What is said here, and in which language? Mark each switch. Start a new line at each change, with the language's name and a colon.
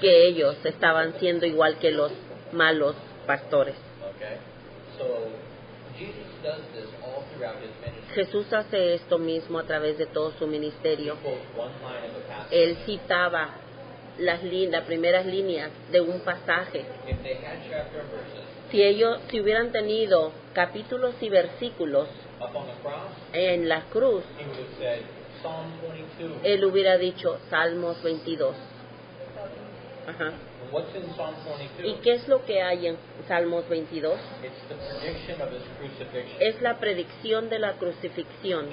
Spanish: que ellos estaban siendo igual que los malos pastores.
English: Okay? So Jesus does this all throughout His ministry.
Spanish: Jesús hace esto mismo a través de todo su
English: He
Spanish: ministerio.
English: quotes one line of a passage.
Spanish: Él citaba las primeras líneas de un pasaje.
English: If they had chapter and verses
Spanish: Si hubieran tenido capítulos y versículos
English: up on the cross,
Spanish: en la cruz,
English: He would have said Psalm 22.
Spanish: él hubiera dicho Salmos 22. Ajá.
English: And what's in Psalm 22?
Spanish: ¿Y qué es lo que hay en Salmos 22?
English: It's the prediction of His crucifixion
Spanish: Es la predicción de la crucifixión